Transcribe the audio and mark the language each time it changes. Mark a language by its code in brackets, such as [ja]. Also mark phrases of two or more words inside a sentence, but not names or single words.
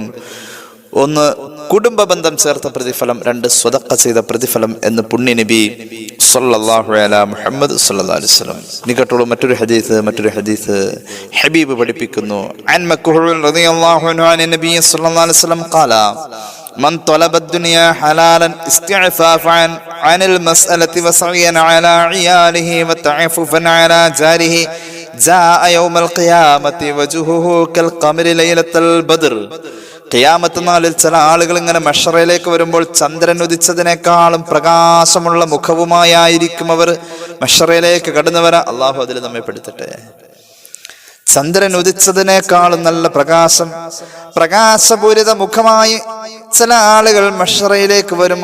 [ml] ഒന്ന് കുടുംബ ബന്ധം ചേർത്ത പ്രതിഫലം, 2 സ്വദഖ ചെയ്ത പ്രതിഫലം എന്ന് പുണ്യ നബി [ar] صلى الله عليه [ml] മുഹമ്മദ് [ar] صلى الله عليه وسلم. [ml] നികട്ടുള്ള മറ്റൊരു ഹദീസ് ഹബീബ് പഠിപ്പിക്കുന്നു. [ar] عن مكحول رضي الله عنه عن النبي صلى الله عليه وسلم قال من طلب الدنيا حلالا استعفافا عن المسألة وسعيا على عياله وتعففا على جاره جاء يوم القيامة وجهه كالقمر ليلة البدر. [ml] ഖിയാമത്ത് നാളിൽ ചില ആളുകൾ ഇങ്ങനെ മഹ്ശറിലേക്ക് വരുമ്പോൾ ചന്ദ്രൻ ഉദിച്ചതിനേക്കാളും പ്രകാശമുള്ള മുഖവുമായിരിക്കും അവർ മഹ്ശറിലേക്ക് കടന്നു വരാൻ. അള്ളാഹു അതിൽ നമ്മെ പെടുത്തട്ടെ. ചന്ദ്രൻ ഉദിച്ചതിനേക്കാളും നല്ല പ്രകാശപൂരിത മുഖമായി ചില ആളുകൾ മഹ്ശറിലേക്ക് വരും.